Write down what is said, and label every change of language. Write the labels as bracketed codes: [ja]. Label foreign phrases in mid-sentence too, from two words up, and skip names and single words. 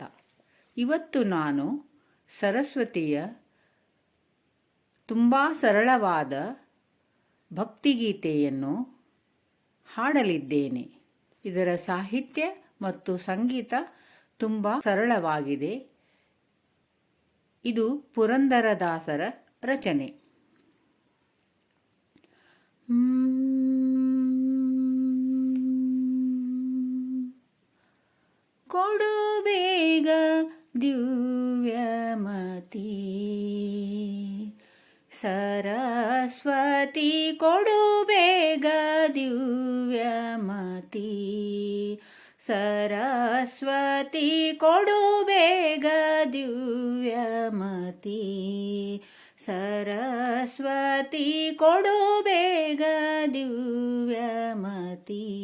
[kn] ಇವತ್ತು ನಾನು ಸರಸ್ವತಿಯ ತುಂಬ ಸರಳವಾದ ಭಕ್ತಿಗೀತೆಯನ್ನು ಹಾಡಲಿದ್ದೇನೆ. ಇದರ ಸಾಹಿತ್ಯ ಮತ್ತು ಸಂಗೀತ ತುಂಬ ಸರಳವಾಗಿದೆ. ಇದು ಪುರಂದರದಾಸರ ರಚನೆ. ಕೊಡು ಬೇಗ ದಿವ್ಯಮತಿ ಸರಸ್ವತಿ, ಕೊಡು ಬೇಗ ದಿವ್ಯಮತಿ ಸರಸ್ವತಿ, ಕೊಡು ಬೇಗ ದಿವ್ಯಮತಿ ಸರಸ್ವತಿ, ಕೊಡು ಬೇಗ ದಿವ್ಯಮತಿ.